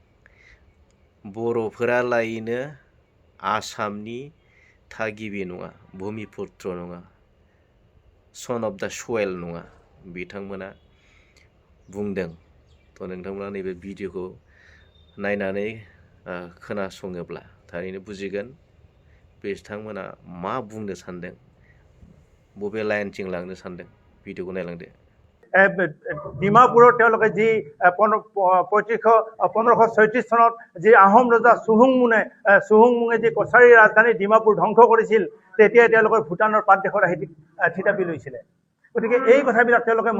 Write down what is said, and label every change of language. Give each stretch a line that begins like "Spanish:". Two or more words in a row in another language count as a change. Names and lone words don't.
Bodo: बर'फोरालायनो आसामनि थागिबि नङा भूमिपुत्र नङा
English: son of the soil
Bodo: नङा बिथांमोना बुंदों थ' नोंथांमोना नैबे भिडिअखौ नायनानै खोनासङोब्ला थारैनो बुजिगोन बिथांमोना मा बुंनो सानदों बबे लाइनथिं लांनो सानदों भिडिअखौ नायलांदो
Assamese: ডিমাপুৰত তেওঁলোকে যি 1536 চনত যি আহোম ৰজা চুহুংমুঙে যি কছাৰী ৰাজধানী ডিমাপুৰ ধ্বংস কৰিছিল তেতিয়াই তেওঁলোকৰ ভূটানৰ পাতদেশত আহি থিতাপি লৈছিলে গতিকে এই কথাবিলাক তেওঁলোকে